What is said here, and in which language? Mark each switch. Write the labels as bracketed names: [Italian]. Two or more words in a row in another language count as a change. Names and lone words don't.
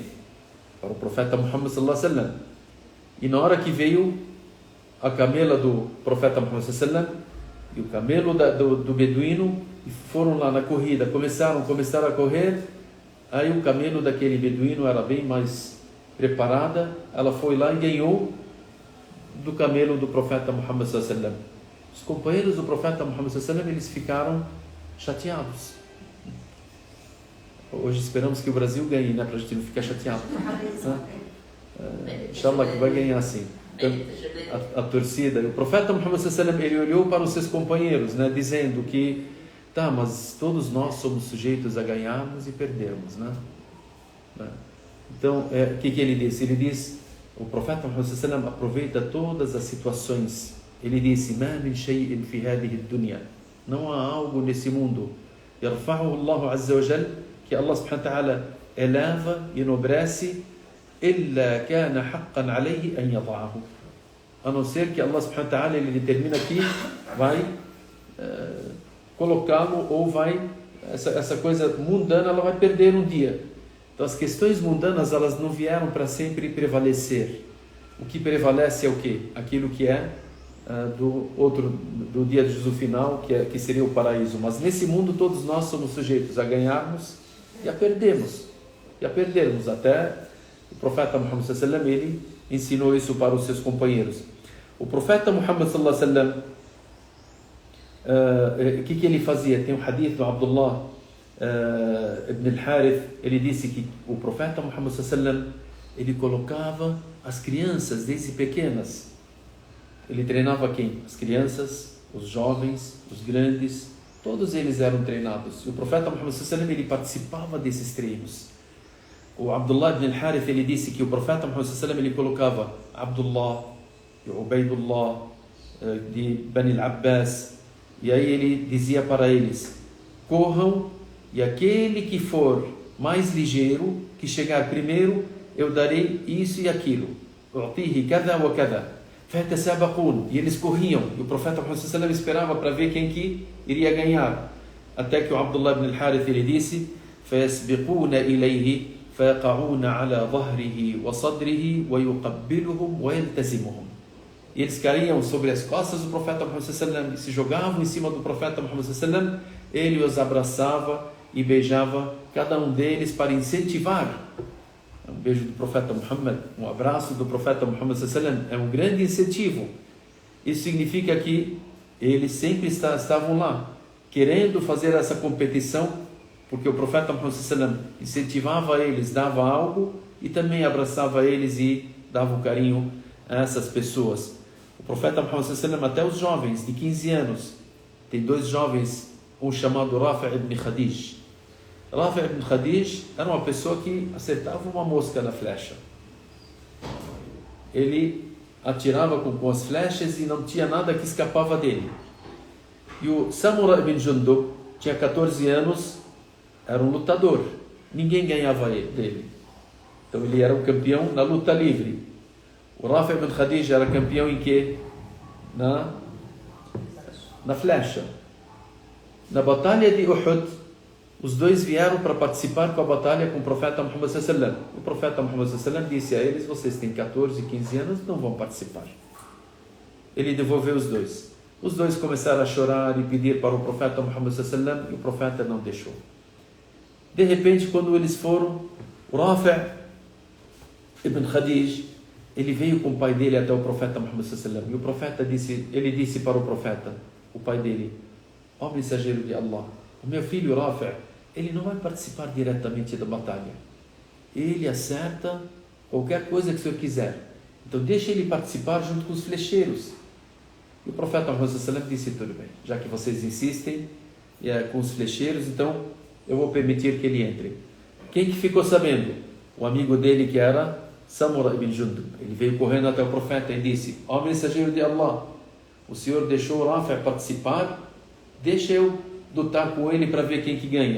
[Portuguese] Para o profeta Muhammad [Arabic] صلى الله عليه وسلم. [Portuguese] E na hora que veio a camela do profeta Muhammad [Arabic] صلى الله عليه وسلم [Portuguese] e o camelo do beduíno, e foram lá na corrida, começaram a correr. Aí o camelo daquele beduíno era bem mais preparada, ela foi lá e ganhou do camelo do profeta Muhammad [Arabic] صلى الله عليه وسلم. [Portuguese] Os companheiros do profeta Muhammad [Arabic] صلى الله عليه وسلم [Portuguese] eles ficaram chateados. Hoje esperamos que o Brasil ganhe, né, para a gente não ficar chateado. Inshallah que vai ganhar sim. Então, a torcida, o profeta Muhammad [Arabic] صلى الله عليه وسلم [Portuguese] ele olhou para os seus companheiros, né, dizendo que tá, mas todos nós somos sujeitos a ganharmos e perdermos, né? Então, o que ele disse? Ele diz, o profeta Muhammad [Arabic] صلى الله عليه وسلم [Portuguese] aproveita todas as situações. Ele disse, [Arabic] ما من شيء في هذه الدنيا, [Portuguese] não há algo nesse mundo, [Arabic] يرفعه الله عز وجل, que الله سبحانه وتعالى [Portuguese] eleva, enobrece, [Arabic] إِلَّا كَانَ حَقًّا عَلَيْهِ أَنْ يَضَعَهُ. [Portuguese] A não ser que [Arabic] الله سبحانه وتعالى, [Portuguese] ele determina que vai colocá-lo, ou vai, essa coisa mundana, ela vai perder um dia. Então as questões mundanas, elas não vieram para sempre prevalecer. O que prevalece é o quê? Aquilo que é do dia de juízo final, que seria o paraíso. Mas nesse mundo todos nós somos sujeitos a ganharmos e a perdermos. Até o profeta Muhammad [Arabic] صلى الله عليه وسلم, [Portuguese] ele ensinou isso para os seus companheiros. O profeta Muhammad [Arabic] صلى الله عليه وسلم, [Portuguese] o que ele fazia? Tem um hadith do Abdullah ibn al-Harith. Ele disse que o profeta Muhammad [Arabic] صلى الله عليه وسلم, [Portuguese] ele colocava as crianças desde pequenas. Ele treinava quem? As crianças, os jovens, os grandes, todos eles eram treinados. E o profeta Muhammad [Arabic] صلى الله عليه وسلم, [Portuguese] ele participava desses treinos. O Abdullah ibn al-Harith, ele disse que o profeta Muhammad [Arabic] صلى الله عليه وسلم, [Portuguese] ele colocava Abdullah e Ubaidullah de Bani al-Abbas, e aí ele dizia para eles: corram, e aquele que for mais ligeiro, que chegar primeiro, eu darei isso e aquilo. E eles corriam, e o profeta Muhammad [Arabic] صلى الله عليه وسلم [Portuguese] esperava para ver quem que iria ganhar, até que o Abdullah ibn al-Harith, ele disse: [Arabic] فَيَسْبِقُونَ إِلَيْهِ فَيَقَعُونَ عَلَى ظَهْرِهِ وَصَدْرِهِ وَيُقَبِّلُهُمْ وَيَلْتَزِمُهُمْ. [Portuguese] E eles caíam sobre as costas do profeta Muhammad [Arabic] صلى الله عليه وسلم, [Portuguese] e se jogavam em cima do profeta Muhammad [Arabic] صلى الله عليه وسلم. [Portuguese] Ele os abraçava e beijava cada um deles para incentivar. Um beijo do profeta Muhammad, um abraço do profeta Muhammad [Arabic] صلى الله عليه وسلم [Portuguese] é um grande incentivo. Isso significa que eles sempre estavam lá, querendo fazer essa competição, porque o profeta Muhammad [Arabic] صلى الله عليه وسلم [Portuguese] incentivava eles, dava algo, e também abraçava eles e dava um carinho a essas pessoas. O profeta Muhammad [Arabic] صلى الله عليه وسلم, [Portuguese] até os jovens de 15 anos, tem dois jovens, um chamado Rafi' ibn Khadij. Rafi' ibn Khadij era uma pessoa que acertava uma mosca na flecha. Ele atirava com as flechas e não tinha nada que escapava dele. E o Samura ibn Jundub tinha 14 anos, era um lutador, ninguém ganhava dele. Então ele era um campeão na luta livre. O Rafi' ibn Khadij era campeão em quê? Na flecha. Na batalha de Uhud, os dois vieram para participar com a batalha com o profeta Muhammad [Arabic] صلى الله عليه وسلم. [Portuguese] O profeta Muhammad [Arabic] صلى الله عليه وسلم [Portuguese] disse a eles: vocês têm 14 e 15 anos, não vão participar. Ele devolveu os dois. Os dois começaram a chorar e pedir para o profeta Muhammad [Arabic] صلى الله عليه وسلم, [Portuguese] e o profeta não deixou. De repente, quando eles foram, o Rafi' ibn Khadij, ele veio com o pai dele até o profeta Muhammad [Arabic] صلى الله عليه وسلم. [Portuguese] E o profeta disse para o profeta, o pai dele: ó mensageiro de Allah, o meu filho Rafi', ele não vai participar diretamente da batalha. Ele acerta qualquer coisa que o senhor quiser. Então deixe ele participar junto com os flecheiros. E o profeta Muhammad [Arabic] صلى الله عليه وسلم [Portuguese] disse: tudo bem, já que vocês insistem com os flecheiros, então eu vou permitir que ele entre. Quem que ficou sabendo? O amigo dele, que era Samura ibn Jundub. Ele veio correndo até o profeta e disse: ó mensageiro de Allah, o senhor deixou o Rafi' participar, deixa eu lutar com ele para ver quem que ganha.